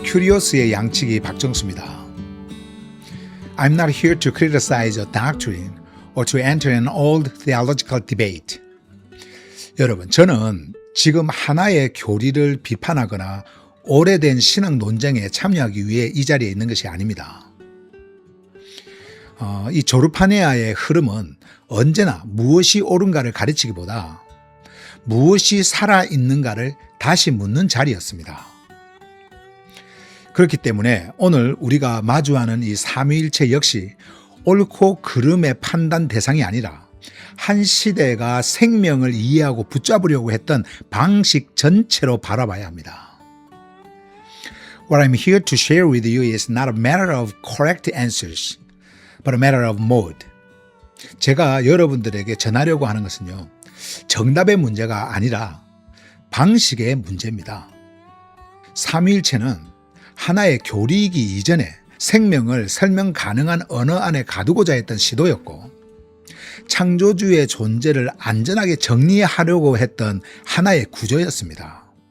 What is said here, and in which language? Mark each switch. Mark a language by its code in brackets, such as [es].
[ko] 큐리오스의 양치기 박정수입니다. [en] I'm not here to criticize a doctrine or to enter an old theological debate. [ko] 여러분, 저는 지금 하나의 교리를 비판하거나 오래된 신앙 논쟁에 참여하기 위해 이 자리에 있는 것이 아닙니다. 이 조르파네아의 흐름은 언제나 무엇이 옳은가를 가르치기보다 무엇이 살아있는가를 다시 묻는 자리였습니다. 그렇기 때문에 오늘 우리가 마주하는 이 삼위일체 역시 옳고 그름의 판단 대상이 아니라 한 시대가 생명을 이해하고 붙잡으려고 했던 방식 전체로 바라봐야 합니다. [en] What I'm here to share with you is not a matter of correct answers, but a matter of mode. [ko] 제가 여러분들에게 전하려고 하는 것은요, 정답의 문제가 아니라 방식의 문제입니다. 삼위일체는 하나의 교리이기 이전에 생명을 설명 가능한 언어 안에 가두고자 했던 시도였고, 창조주의 존재를 안전하게 정리하려고 했던 하나의 구조였습니다.